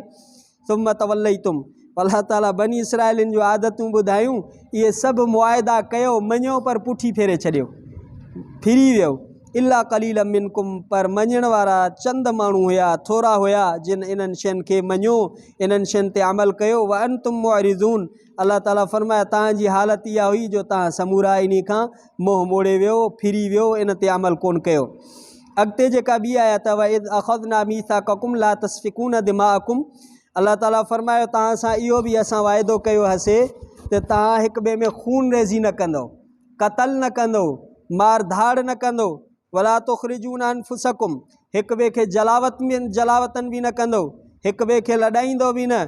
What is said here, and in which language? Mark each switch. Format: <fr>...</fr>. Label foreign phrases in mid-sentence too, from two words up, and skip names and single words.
<ar>ثم توليتم,</ar> <sd>अल्लाह ताला बनी इसराइलिन जूं आदतूं ॿुधायूं, इहे सभु मुआइदा कयो, मञियो, पर पुठी फेरे छॾियो, फिरी वियो।</sd> <ar>إلا قليل منكم,</ar> <sd>पर मञण वारा चंद माण्हू हुया, थोरा हुया जिन इन्हनि शयुनि खे मञियो, इन्हनि शयुनि ते अमल कयो।</sd> <ar>وأنتم معرضون,</ar> <sd>अल्लाह ताला फरमाया तव्हांजी हालत इहा हुई जो तव्हां समूरा इन खां मोह मोड़े वियो, फिरी वियो, इन ते अमल कोन कयो। अॻिते जेका ॿी आयत</sd> <ar>وإذ أخذنا ميثاقكم لا تسفكون دماءكم,</ar> <sd>अल्लाह ताला फरमायो तव्हां सां इहो बि असां वाइदो कयो हुअसीं त तव्हां हिक ॿिए में खून रेज़ी न कंदो, क़तल न कंदो, मार धाड़ न कंदो,</sd> <ar>ولا تخرجون أنفسكم,</ar> <sd>हिक ॿिए खे जलावतन बि न कंदो, हिक ॿिए खे लॾाईंदो बि न।</sd>